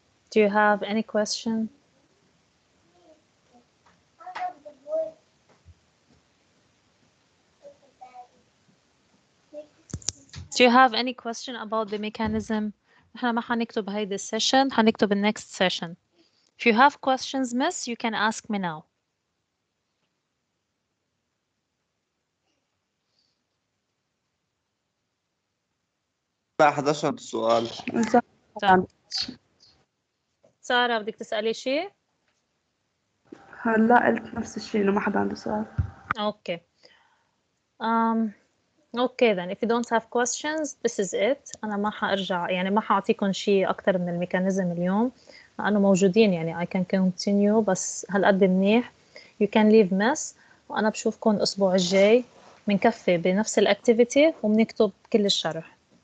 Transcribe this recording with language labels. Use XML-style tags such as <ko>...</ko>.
<en>Do you have any question? Do you have any question about the mechanism?</en> <ar>احنا ما حنكتب هيدي السيشن، حنكتب</ar> <en>next session. If you have questions, miss, you can ask me now.</en> <ar>لا 11 سؤال. سارة بدك تسألي شيء؟ هلا قلت نفس الشيء إنه ما حدا عنده سؤال.</ar> <en>Okay. Okay then, if you don't have questions, this is it.</en> <ar>أنا ما حأرجع يعني ما حأعطيكم شيء أكتر من الميكانيزم اليوم لأنه موجودين يعني</ar> <en>I can continue</en> <ar>بس هالقد منيح.</ar> <en>You can leave mess</en> <ar>وأنا بشوفكم الأسبوع الجاي بنكفي بنفس الأكتيفيتي وبنكتب كل الشرح.</ar>